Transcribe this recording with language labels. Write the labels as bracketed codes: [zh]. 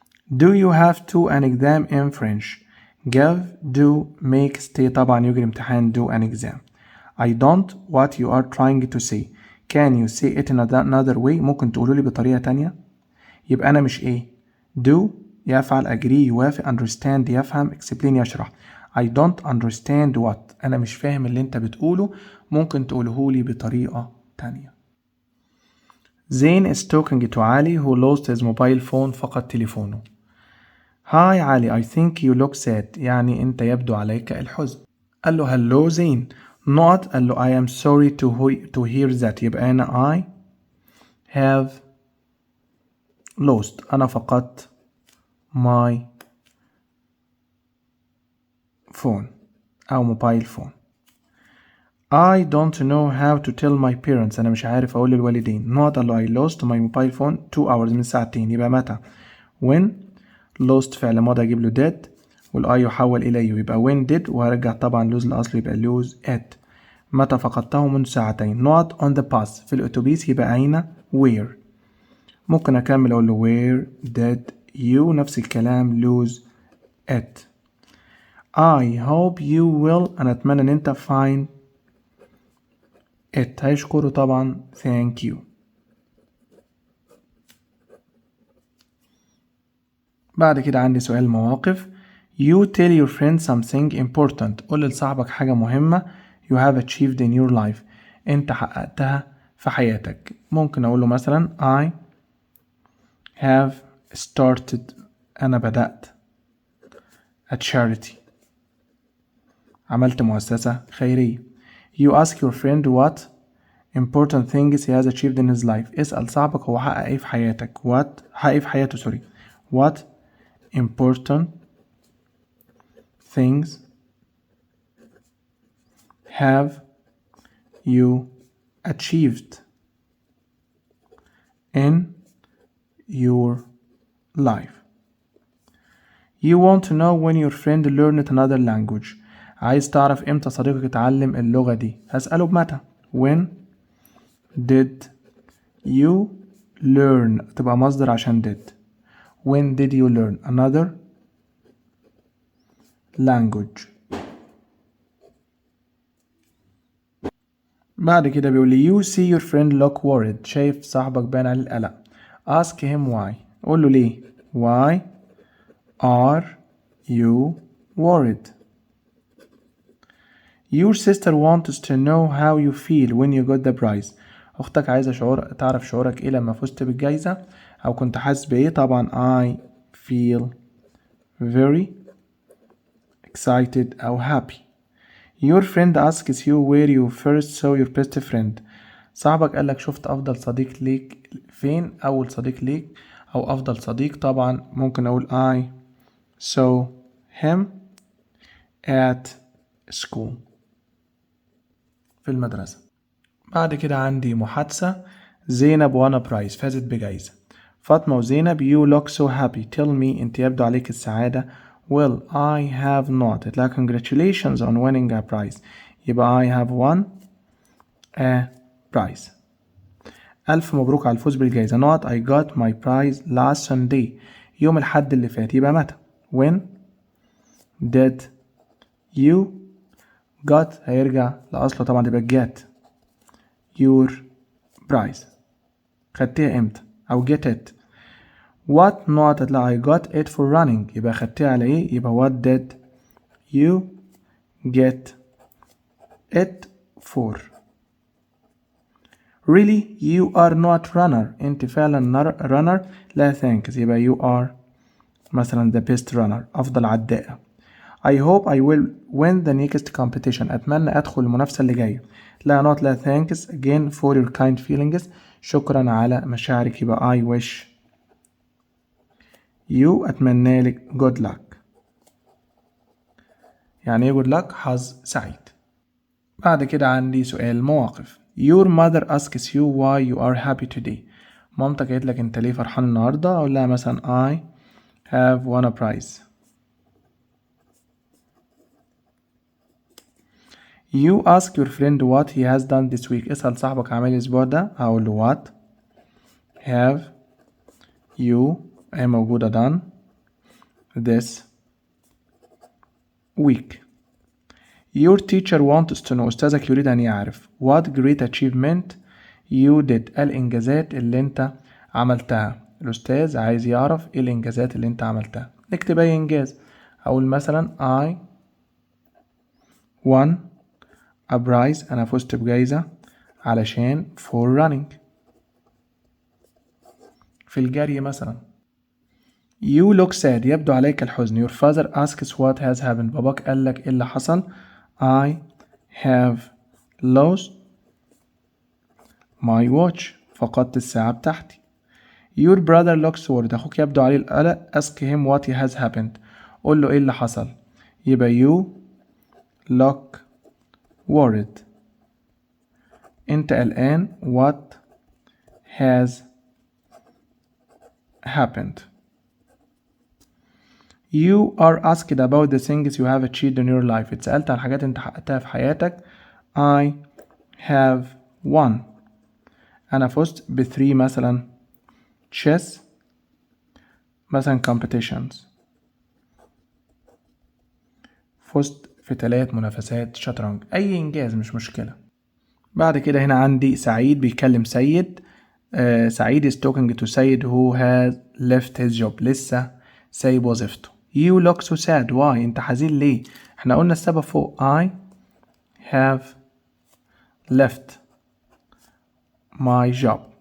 [en] Do you have to an exam in French? give do make stay [ar] طبعا يجري امتحان [en] do an exam. I don't what you are trying to say. Can you say it in another way? [ar] ممكن تقولوا لي بطريقة تانية. يبقى أنا مش إيه do يفعل agree يوافق understand يفهم explain يشرح. [en] I don't understand what [ar] أنا مش فاهم اللي أنت بتقوله ممكن تقوله لي بطريقة تانية. [en] زين is talking to علي who lost his mobile phone [ar] فقد تليفونه. [en] Hi علي I think you look sad [ar] يعني أنت يبدو عليك الحزن. قال له [en] hello زين not قال له I am sorry to hear that [ar] يبقى أنا [en] I have lost [ar] أنا فقدت [en] my phone [ar] أو موبايل فون. [en] I don't know how to tell my parents. [ar] أنا مش عارف أقول للوالدين. [en] not I lost my mobile phone 2 hours [ar] من ساعتين. يبقى متى؟ [en] when lost [ar] فعل ماضي أجيب له did والI يحول إليه يبقى [en] when did [ar] وهرجع طبعا lose لأصله يبقى [en] lose it. [ar] متى فقدته؟ منذ ساعتين. [en] not on the bus [ar] في الأتوبيس يبقى أين؟ [en] where. [ar] ممكن أكمل أقول له [en] where did you [ar] نفس الكلام [en] lose it. I hope you will [ar] أنا أتمنى إن أنت [en] find it. [ar] هيشكره طبعا [en] thank you. [ar] بعد كده عندي سؤال مواقف. [en] You tell your friend something important. [ar] قول لصاحبك حاجة مهمة [en] you have achieved in your life. [ar] أنت حققتها في حياتك. ممكن أقول له مثلا [en] I have started [ar] أنا بدأت [en] a charity [ar] عملت مؤسسة خيرية. [en] You ask your friend what important things he has achieved in his life. [ar] اسأل صاحبك هو حقق ايه في حياتك. حقق ايه في حياته سوري. [en] What important things have you achieved in your life. You want to know when your friend learned another language. [ar] عايز تعرف امتى صديقك اتعلم اللغة دي. هسأله بمتى. [en] When did you learn [ar] تبقى مصدر عشان [en] did. When did you learn another language. [ar] بعد كده بيقول لي [en] you see your friend look worried. [ar] شايف صاحبك باين عليه القلق. [en] ask him why. [ar] قول له ليه. [en] why are you worried. Your sister wants to know how you feel when you got the prize. [ar] أختك عايزة تعرف شعورك إيه لما فزت بالجايزة أو كنت حاسس بإيه. [en] طبعا I feel very excited [ar] أو [en] happy. Your friend asks you where you first saw your best friend. [ar] صاحبك قالك شفت أفضل صديق ليك فين. أول صديق ليك أو أفضل صديق طبعا ممكن أقول [en] I saw him at school [ar] في المدرسة. بعد كده عندي محادثة. زينب وانا برايز فازت بجايزة. [en] فاطمة وزينب you look so happy. tell me [ar] انت يبدو عليك السعادة. [en] well I have not. like congratulations on winning a prize. يبقى I have won a prize. [ar] ألف مبروك على الفوز بالجايزة. [en] not I got my prize last Sunday. [ar] يوم الحد اللي فات. يبقى متى. [en] when did you got [ar] هيرجع لأصله طبعا يبقى [en] get your prize. [ar] خدتها امتى او [en] get it. what not هتلاقي I got it for running. [ar] يبقى خدتها على ايه. [en] يبقى what did you get it for. really you are not runner. [ar] انت فعلا runner. لا thanks. [en] يبقى you are مثلا the best runner [ar] افضل عداء. [en] I hope I will win the next competition. [ar] أتمنى أدخل المنافسة اللي جاية. [en] لا not لا thanks again for your kind feelings. [ar] شكرا على مشاعرك. [en] يبقى I wish you [ar] أتمنى لك [en] good luck. [ar] يعني ايه [en] good luck؟ [ar] حظ سعيد. بعد كده عندي سؤال مواقف. [en] Your mother asks you why you are happy today. [ar] مامتك قالت لك انت ليه فرحان النهاردة. أقول لها مثلا [en] I have won a prize. You ask your friend what he has done this week. [ar] اسأل صاحبك عمل الأسبوع ده. هقول له [en] what have you [ar] هي موجودة [en] done this week. Your teacher wants to know. [ar] أستاذك يريد أن يعرف [en] what great achievement you did. [ar] الإنجازات اللي أنت عملتها. الأستاذ عايز يعرف إيه الإنجازات اللي أنت عملتها. نكتب أي إنجاز. أقول مثلا [en] I won a prize. [ar] أنا فزت بجايزة علشان [en] for running [ar] في الجري مثلا. [en] You look sad. [ar] يبدو عليك الحزن. [en] Your father asks what has happened. [ar] باباك قال لك إيه اللي حصل. [en] I have lost my watch. [ar] فقدت الساعة بتاعتي. [en] Your brother looks worried. [ar] أخوك يبدو عليه القلق. [en] Ask him what has happened. [ar] قول له إيه اللي حصل. يبقى you [en] look worried. [ar] انت قلقان. [en] what has happened. You are asked about the things you have achieved in your life. [ar] اتسألت عن حاجات انت حققتها في حياتك. [en] I have won. [ar] أنا فزت ب3 مثلا chess مثلا competitions. فزت في 3 منافسات شطرنج. أي إنجاز مش مشكلة. بعد كده هنا عندي سعيد بيكلم سيد. [en] سعيد is talking to سيد who has left his job. [ar] لسه سايب وظيفته. [en] You look so sad. Why? [ar] انت حزين ليه؟ احنا قلنا السبب فوق. [en] I have left my job.